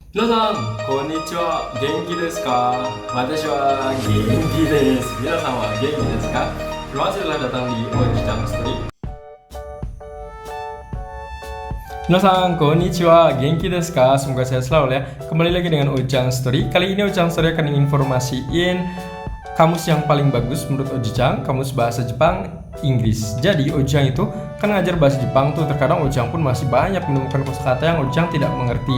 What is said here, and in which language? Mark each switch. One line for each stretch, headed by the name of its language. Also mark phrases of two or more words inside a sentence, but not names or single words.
Japanese: 皆さん、こんにちは。元気ですか？私は元気です。皆さんは元気ですか?
Indonesian: Terima kasih telah datang di Ojang Story.
Japanese: 皆さん、こんにちは. 元気ですか?
Indonesian: Semoga sehat selalu ya. Kembali lagi dengan Ojang Story. Kali ini Ojang Story akan informasiin kamus yang paling bagus menurut Ojang, kamus bahasa Jepang Inggris. Jadi Ojang itu kan ngajar bahasa Jepang tuh, terkadang Ojang pun masih banyak menemukan kosakata yang Ojang tidak mengerti.